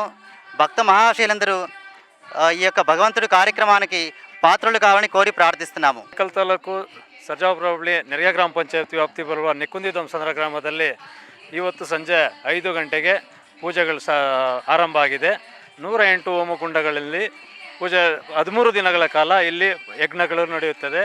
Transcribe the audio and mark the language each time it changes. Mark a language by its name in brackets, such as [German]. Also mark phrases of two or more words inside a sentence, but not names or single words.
[Telugu] భక్త మహాశయులందరూ ఈ యొక్క భగవంతుడి కార్యక్రమానికి పాత్రలు కావాలని కోరి ప్రార్థిస్తున్నాము. [Kannada] ಆನೇಕಲ್ ತಾಲೂಕು ಸರ್ಜಾಪುರ ಹೋಬಳಿ ನೆರಿಗೆ ಗ್ರಾಮ ಪಂಚಾಯತ್ ವ್ಯಾಪ್ತಿ ಬರುವ ನೆಕ್ಕುಂದಿ ದೊಮ್ಮಸಂದ್ರ ಗ್ರಾಮದಲ್ಲಿ ಇವತ್ತು ಸಂಜೆ 5 ಗಂಟೆಗೆ ಪೂಜೆಗಳು ಆರಂಭ ಆಗಿದೆ. 108 ಹೋಮಕುಂಡಗಳಲ್ಲಿ ಪೂಜೆ 13 ದಿನಗಳ ಕಾಲ ಇಲ್ಲಿ ಯಜ್ಞಗಳು ನಡೆಯುತ್ತದೆ.